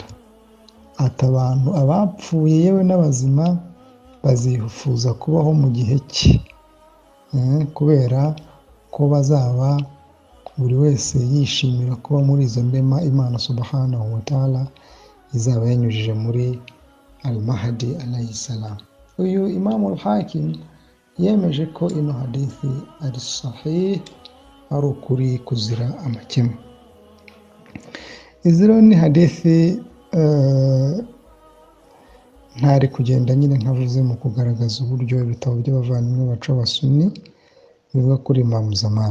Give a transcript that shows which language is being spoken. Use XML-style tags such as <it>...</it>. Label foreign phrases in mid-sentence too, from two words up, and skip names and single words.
<rw>Ati abantu abapfuye yewe n'abazima bazifuza kubaho mu gihe cye, kubera ko bazaba buri wese yishimira kuba muri izo ndema Imana</rw> <ar>سبحانه وتعالى</ar> <rw>izaba yanyujije muri al-Mahdi</rw> <ar>عليه السلام.</ar> <rw>Uyu Imam al-Hakim yemeje ko ino hadithi ari sahih, ari ukuri kuzira amakemwa. Izi rero ni hadithi ntari kugenda nyine nkavuze mu kugaragaza uburyo ibitabo by'abavandimwe bacu b'Abasuni bivuga kuri Imam Zaman.</rw>